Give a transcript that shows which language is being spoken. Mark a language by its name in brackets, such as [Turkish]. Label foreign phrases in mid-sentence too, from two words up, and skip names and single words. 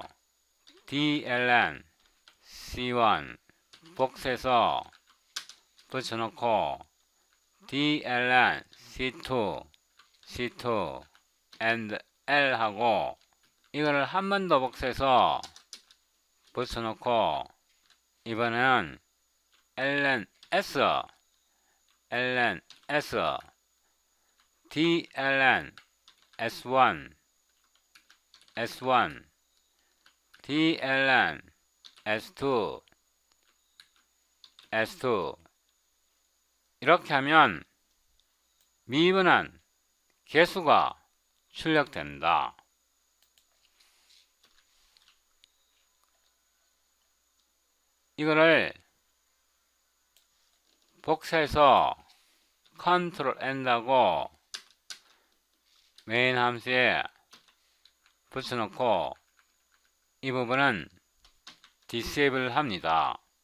[Korean] dln c1 복사해서 붙여놓고 dln c2 and l 하고 이거를 한 번 더 복사해서 붙여놓고 이번에는 ln s dln s1 dln s2 이렇게 하면 미분한 개수가 출력됩니다. 이거를 복사해서 컨트롤 N하고 메인 함수에 붙여놓고 이 부분은 디세이블 합니다.